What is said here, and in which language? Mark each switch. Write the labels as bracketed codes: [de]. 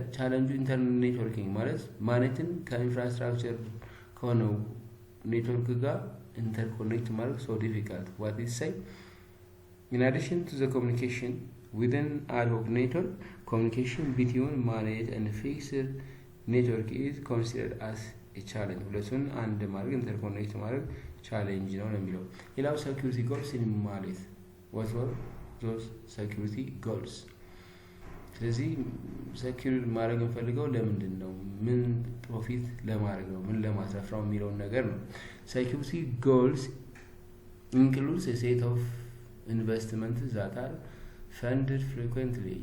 [am] ቻሌንጁ ኢንተርኔት ኔትወርኪንግ ማለት ማኔትን ከኢንፍራስትራክቸር ከሆነው ኔትወርክ ጋር ኢንተርኮኔክት ማድረግ [en] so difficult. What is say? In addition to the communication within ad hoc network, communication between MANET and fixed network is considered as a challenge. [am] ሁለቱን አንድ ማድረግ ኢንተርኮኔክት ማድረግ ቻሌንጅ ነው የሚለው። ሌላው ሴኩሪቲ ጎልስ [en] in MANET. What were those security goals? [am] ስለዚህ ሴኩሪ ማድረግ እንፈልገው ለምንድን ነው? ምን ፕሮፊት ለማድረግ ነው? ምን ለማትረፍ ነው የሚለውን ነገር ነው። ሴኩሪቲ ጎልስ [en] includes a set of investments that are funded frequently.